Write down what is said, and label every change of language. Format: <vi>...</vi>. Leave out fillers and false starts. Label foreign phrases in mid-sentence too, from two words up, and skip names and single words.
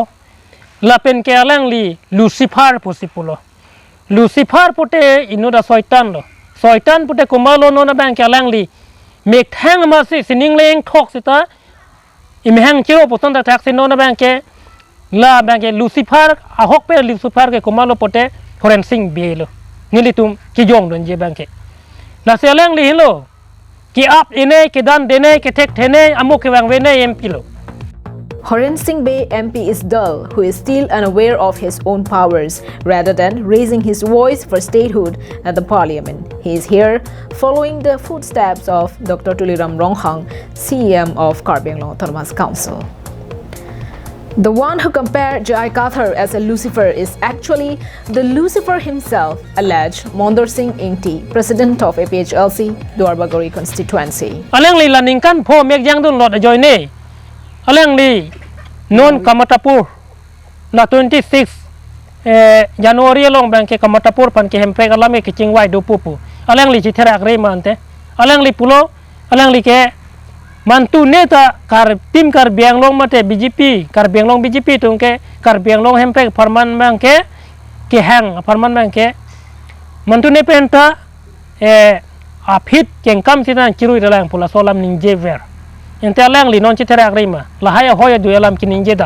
<mjw>la pen ke alang li Lucifer posipulo Lucifer pote inoda soitan pote kumalo no na bang ke alang li mek thang ma si sining leng thok sita imhang chiro poton ta thak sino na bang ke la bang ke Lucifer ahok pe Lucifer ke kumalo pote forensic bielo ngilitum ki jong don je bang ke la se alang li hilo ki up ine ki dan dene ki tek thene amuk ki wang wene MP lo</mjw> <en>Horen Singh Bay MP is dull, who is still unaware of his own powers, rather than raising his voice for statehood at the parliament. He is here following the footsteps of Dr. Tuliram Ronghang, CEM of Karbi Anglong Autonomous Council. The one who compared Jai Kathar as a Lucifer is actually the Lucifer himself, alleged Mondor Singh Ingti, president of APHLC, Duarbagori constituency.</en> <mjw>Alang li laningkan po mek jang dun lot ajoy ne alang li non kamatapur na 26 Januari long bang ke kamatapur pan ke hempe alame ke chingwai do pupu alang li chithera re mante alang li pulo alang li ke mantu neta kar tim kar biang long mate BJP kar biang long BJP tungke kar biang long hempe farman bang ke hang farman bang ke mantu ne penta apit jengkam sinan kirui dalang pula solam ning jever ente alang li non chithera rima la haya hoya du alam kinin jedam</mjw>